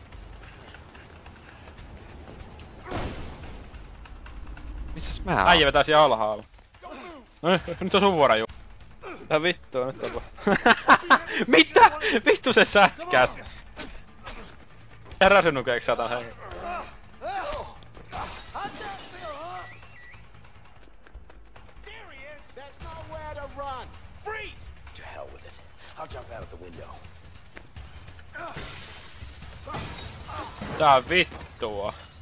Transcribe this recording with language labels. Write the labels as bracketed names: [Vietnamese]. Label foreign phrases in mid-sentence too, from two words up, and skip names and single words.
[Finnish] Missäs mä oon? Äijä vetää siellä alhaalla. Nyt on sun vuoro ju. Mitä vittua nyt on? Mitä? Vittu se sätkäs. Räsynukeeksi saatan hei. [English] To hell with it. I'll jump out of the window. [Finnish] Tää vittua.